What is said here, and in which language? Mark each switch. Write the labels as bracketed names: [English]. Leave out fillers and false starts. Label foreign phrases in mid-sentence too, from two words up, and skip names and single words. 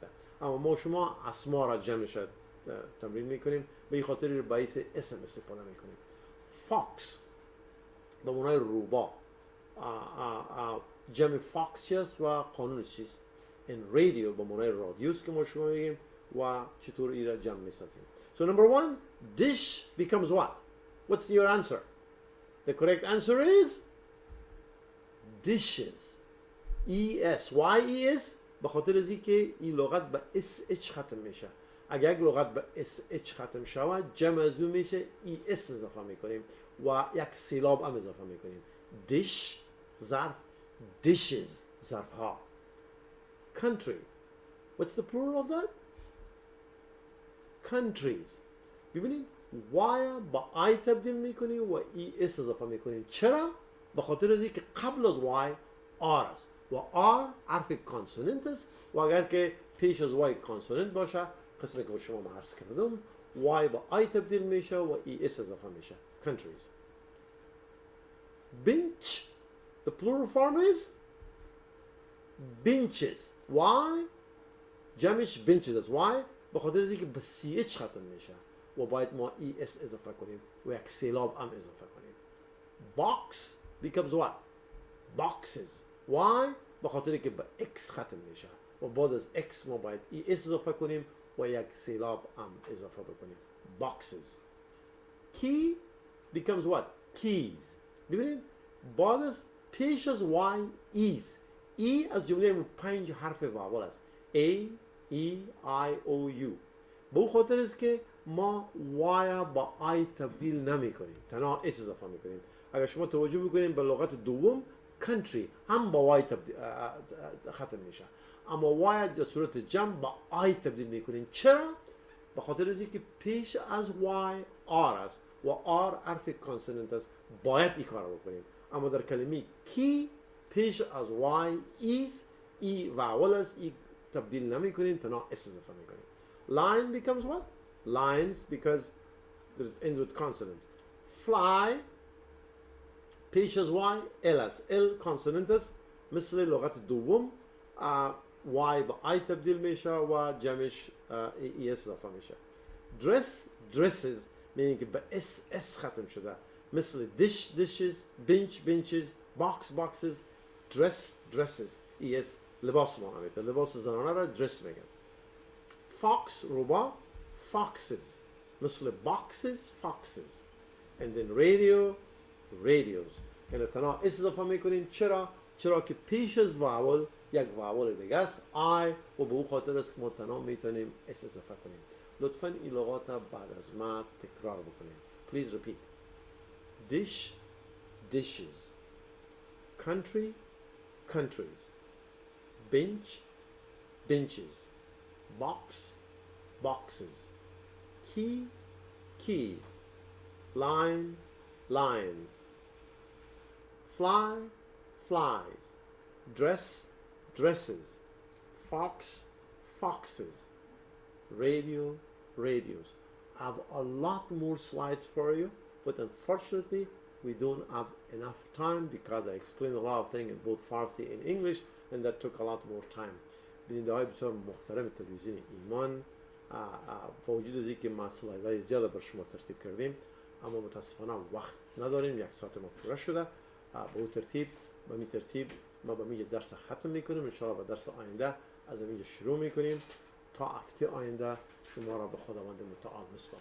[Persian] اما ما شما اسما را جمعش تمرین میکنیم، به این خاطر باعث اسم استفاده میکنیم. فاکس به معنای روباه. جمع فاکس چیست و قانونش چیست. این رادیو به معنای رادیوس که ما شما میگیم و چطور این را جمع میسازیم. [English] So number 1, dish becomes what? What's your answer? The correct answer is dishes. E-S. Why E-S? [Persian] به خاطر از که این لغت به S-H ختم میشه. اگر یک لغت به S-H ختم شود جمع از اون میشه E-S اضافه میکنیم و یک سیلاب هم اضافه میکنیم. dish ظرف، dishes ظرف ها. [English] country. What's the plural of that? countries. [Persian] ببینید y با I تبدیل میکنیم و es اضافه میکنیم. چرا؟ به خاطر از اینکه قبل از y r است و r حرف کانسوننت است و اگر که پیش از y کانسوننت باشه قسمی که شما ما عرض کردم y با I تبدیل میشه و es اضافه میشه. [English] countries. bench. The plural form is benches. Why? [Persian] جمعش benches است. Why? به خاطر اینکه به CH ختم میشه و باید ما ES اضافه کنیم و یک سیلاب هم اضافه کنیم. [English] box becomes what? boxes. Why? [Persian] به خاطر اینکه به X ختم میشه و بعد از X ما باید ES اضافه کنیم و یک سیلاب هم اضافه بکنیم. [English] boxes. key becomes what? keys. [Persian] ببینید بعد از پیش از Y is. E از جمله 5 حرف واول است. [English] A, E, I, O, U. [Persian] به اون خاطر است که ما Y با I تبدیل نمی کنیم. تنها S اضافه می کنیم. اگر شما توجه بکنید به لغت دوم country هم با Y ختم میشه. اما Y در صورت جمع با I تبدیل می کنیم. چرا؟ به خاطر از که پیش از Y R است و R حرف کانسوننت است. باید این کار رو بکنیم. اما در کلمه کی پیش از y is ای واول است ای تبدیل نمی کنیم تنها اس اضافه می کنیم. [English] line becomes what? lines because it ends with consonant. [Persian] fly پیش از y l است. l consonant است مثل لغت دوم y با I تبدیل میشه و جمعش es اضافه میشه. [English] dress dresses meaning [Persian] که به s ختم شده مثل [English] dish dishes, bench benches, box boxes, dress dresses. [Persian] es لباس معنا میده. لباس زنانه را dress میگن. [English] fox روباه foxes مثل boxes foxes. and then radio radios. [Persian] یعنی تنها اس اضافه میکنیم. چرا که پیش از واول یک واول دیگه است I و به اون خاطر است که ما تنها میتونیم اس اضافه کنیم. لطفاً این لغات بعد از ما تکرار بکنیم. [English] please repeat. dish dishes, country countries, bench benches, box boxes, key keys, line lines, fly flies, dress dresses, fox foxes, radio radios. I have a lot more slides for you, but unfortunately we don't have enough time because I explained a lot of things in both Farsi and English and that took a lot more time. [Persian] بیننده های بسیار محترم تلویزیون ایمان، با وجود از اینکه ما سلایدهای زیاد بر شما ترتیب کردیم اما متاسفانه وقت نداریم. 1 ساعت ما پوره شده. به اون ترتیب ما به اینجا درس ختم میکنیم. [Arabic] ان شاء الله [Persian] به درس آینده از اینجا شروع میکنیم تا هفته آینده شما را به خداوند متعال میسپارم.